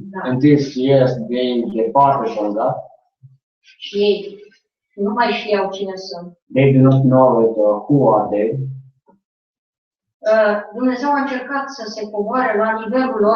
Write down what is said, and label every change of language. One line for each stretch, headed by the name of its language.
English: In these years they departed from God.
Romanian: și ei nu mai știau cine sunt.
English: They do not know who are they.
Romanian: Dumnezeu a încercat să se coboare la nivelul lor,